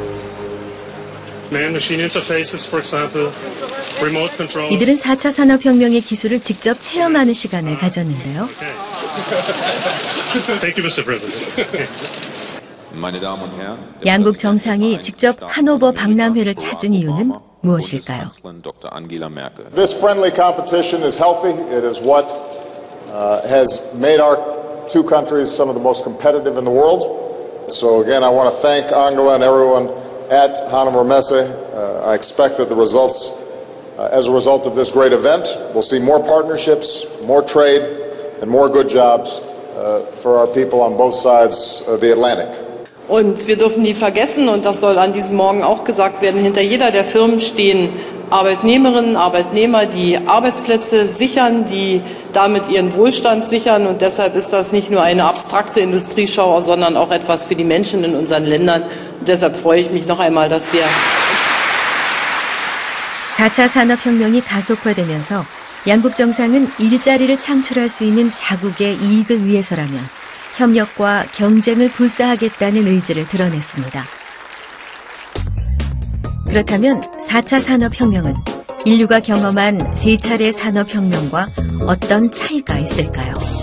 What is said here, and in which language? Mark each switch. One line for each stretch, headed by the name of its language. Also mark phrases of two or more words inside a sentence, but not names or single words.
Korean: 이들은 4차 산업혁명의 기술을 직접 체험하는 시간을 가졌는데요. 양국 정상이 직접 하노버 박람회를 찾은 이유는 무엇일까요?
English: This friendly competition is healthy. It is what has made our two countries some of the most competitive in the world. So again, I want to thank Angela and everyone at Hannover Messe. I expect that the results, as a result of this great event, we'll see more partnerships, more trade, and more good jobs for our people on both sides of the Atlantic.
German: Und wir dürfen nie vergessen, und das soll an diesem Morgen auch gesagt werden, hinter jeder der Firmen stehen Arbeitnehmerinnen, Arbeitnehmer, die Arbeitsplätze sichern, die damit ihren Wohlstand sichern. Und deshalb ist das nicht nur eine abstrakte Industrieschau, sondern auch etwas für die Menschen in unseren Ländern. Und deshalb freue ich mich noch einmal, dass wir
Korean: 4차 산업혁명이 가속화되면서 양국 정상은 일자리를 창출할 수 있는 자국의 이익을 위해서라면 협력과 경쟁을 불사하겠다는 의지를 드러냈습니다. 그렇다면 4차 산업혁명은 인류가 경험한 3차례 산업혁명과 어떤 차이가 있을까요?